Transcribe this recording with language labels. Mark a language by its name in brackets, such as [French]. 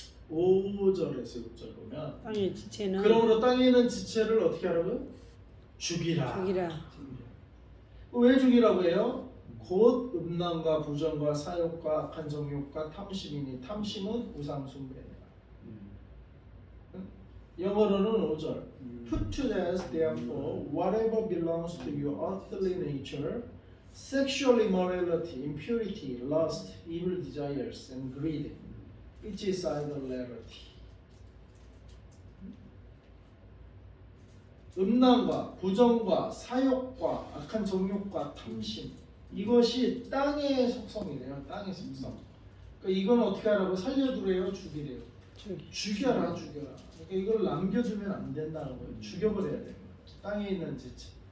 [Korean] 5절에서 6절 보면 땅의 지체는 그러므로 땅에 있는 지체를 어떻게 하라고요? 죽이라. 죽이라. 왜 죽이라고 해요? 곧 음란과 부정과 사욕과 악한 정욕과 탐심이니 탐심은 우상 숭배니라. 영어로는 5절 [English] Put to death therefore whatever belongs to your earthly nature sexual immorality, impurity, lust, evil desires, and greed which is idolatry. [Korean] 음란과 부정과 사욕과 악한 정욕과 탐심 이것이 땅의 속성이래요. 땅의 속성. 그러니까 이건 어떻게 하라고 살려두래요? 죽이래요. 죽여라. 그러니까 이걸 남겨두면 안 된다는 거예요. 죽여버려야 돼요. 땅에 있는 지체.